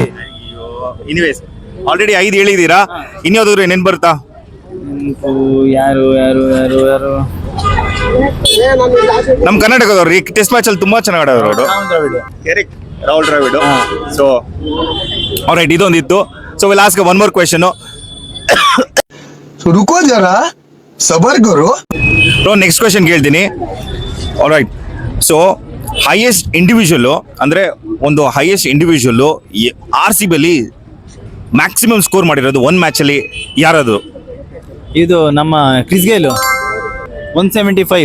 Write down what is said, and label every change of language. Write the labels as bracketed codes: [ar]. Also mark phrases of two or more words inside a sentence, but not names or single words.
[en] anyways already [kn] 5 ಹೇಳಿದೀರಾ, ಇನ್ಯಾವ್ದಾದ್ರು ನೆನ್ ಬರ್ತಾ? ಯಾರು ಯಾರು ಯಾರು ಯಾರು ನಮ್ ಕರ್ನಾಟಕದವ್ರು ಈ [en] test match [kn] ಅಲ್ಲಿ ತುಂಬಾ ಚೆನ್ನಾಗಿ ಆಡೋರು ಅವರು. ರಾಹುಲ್ ದ್ರಾವಿಡ್. ಕರೆಕ್ಟ್, ರಾಹುಲ್ ದ್ರಾವಿಡ್. ಹಾ. [en] so alright, ಇದೊಂದಿತ್ತು. so will ask one more question. [hi] रुको जरा सबर करो. [en] next question [kn] ಕೇಳ್ತೀನಿ. [en] alright, so highest individual [kn] ಅಂದ್ರೆ ಒಂದು [en] highest individual [kn] RCB ಅಲ್ಲಿ [en] maximum score [kn] ಮಾಡಿರೋದು ಒಂದ್ ಮ್ಯಾಚ್ ಅಲ್ಲಿ ಯಾರದು? ಇದು ನಮ್ಮ ಕ್ರಿಸ್ ಗೇಲ್ 175.